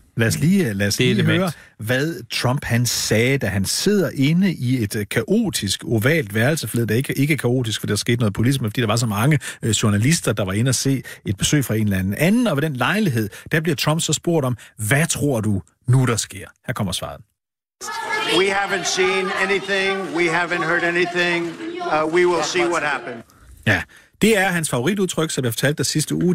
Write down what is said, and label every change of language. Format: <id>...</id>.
<da>Lad os lige høre, hvad Trump han sagde, da han sidder inde i et kaotisk, ovalt værelse, for det er ikke kaotisk, for der skete noget politisk, men fordi der var så mange journalister, der var inde og se et besøg fra en eller anden. Og ved den lejlighed, der bliver Trump så spurgt om, hvad tror du nu, der sker? Her kommer svaret.</da> <en>We haven't seen anything. We haven't heard anything. We will see what happens.</en> <da>Ja, det er hans favoritudtryk, som jeg fortalte dig sidste uge.</da>